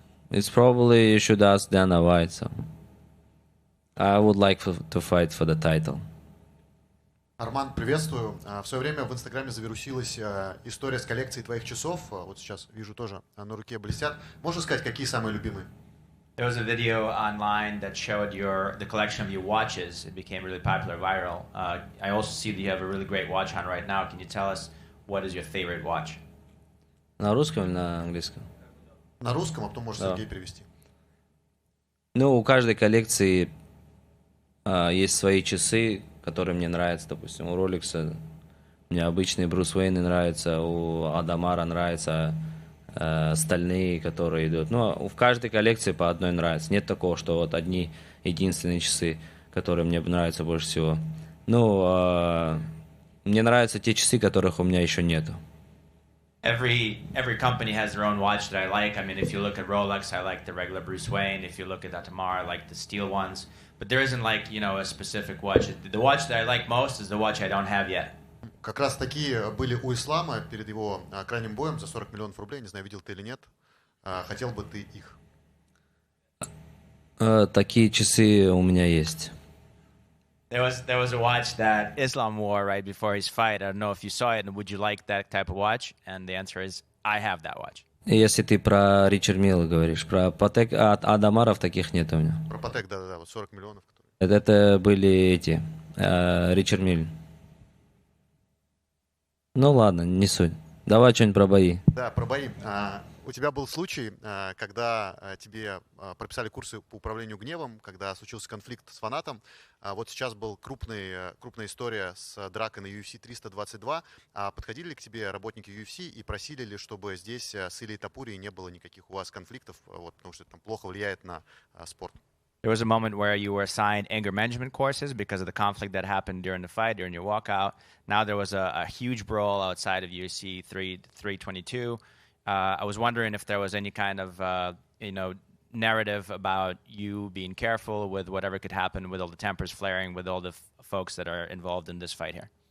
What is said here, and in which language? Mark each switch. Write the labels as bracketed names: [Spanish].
[English] It's probably you should ask Dana White. So I would like to fight for the title. [Russian] Арман, приветствую. В свое время в Инстаграме завирусилась история с коллекцией твоих часов. Вот сейчас вижу тоже на руке блестят. Можешь сказать, какие самые любимые? [English] There was a video online that showed the collection of your watches. It became really popular, viral. I also see that you have a really great watch on right now. Can you tell us what is your favorite watch? [Russian] На русском или на английском? На русском, а потом можешь Сергей перевести. Ну, у каждой коллекции есть свои часы, которые мне нравятся. Допустим, у Rolex мне обычный Брюс Уэйн нравится, у Адамара нравится стальные, которые идут. Ну, в каждой коллекции по одной нравится. Нет такого, что вот одни единственные часы, которые мне нравятся больше всего. Ну, мне нравятся те часы, которых у меня еще нету. [English] Every company has their own watch that I like. I mean, if you look at Rolex, I like the regular Bruce Wayne. If you look at Atamar, I like the steel ones. But there isn't like, a specific watch. The watch that I like most is the watch I don't have yet. [Russian] Как раз такие были у Ислама перед его крайним боем за 40 миллионов рублей. Не знаю, видел ты или нет. Хотел бы ты их? Такие часы у меня есть. [English] There was a watch that Islam wore right before his fight. I don't know if you saw it, and would you like that type of watch? And the answer is, I have that watch. [Russian] Если ты про Ричард Милла говоришь, про Патек, от Адамаров таких нет у меня. Про Патек, да, вот 40 миллионов. Это были эти, Ричард Милл. Ну ладно, не суть. Давай что-нибудь про бои. Да, про бои. У тебя был случай, когда тебе прописали курсы по управлению гневом, когда случился конфликт с фанатом. Вот сейчас была крупная история с дракой на UFC 322. Подходили ли к тебе работники UFC и просили ли, чтобы здесь с Ильей Топурией не было никаких у вас конфликтов, вот, потому что это там плохо влияет на спорт? [English] There was a moment where you were assigned anger management courses because of the conflict that happened during the fight, during your walkout. Now there was a huge brawl outside of UFC 322. I was wondering if there was any kind of, narrative about you being careful with whatever could happen with all the tempers flaring with all the folks that are involved in this fight here.